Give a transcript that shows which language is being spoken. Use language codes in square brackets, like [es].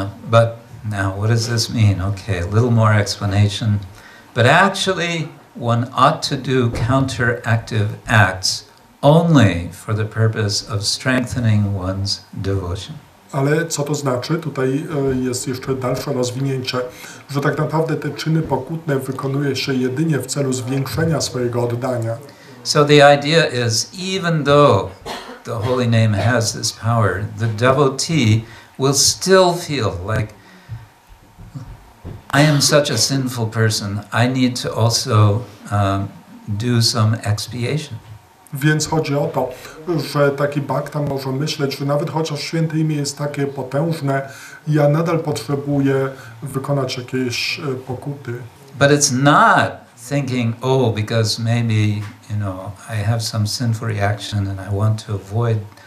[en] But now, what does this mean? Okay, a little more explanation. But actually, one ought to do counteractive acts only for the purpose of strengthening one's devotion. [pl] Ale co to znaczy? Tutaj jest jeszcze dalsze rozwinięcie, że tak naprawdę te czyny pokutne wykonuje się jedynie w celu zwiększenia swojego oddania. [en] So the idea is, even though the holy name has this power, the devotee will still feel like, I am such a sinful person, I need to also do some expiation. [pl] Więc chodzi o to, że taki bhakta może myśleć, że nawet chociaż święte imię jest takie potężne, ja nadal potrzebuję wykonać jakieś pokuty. [en] But it's not thinking, because maybe, I have some sinful reaction and I want to avoid,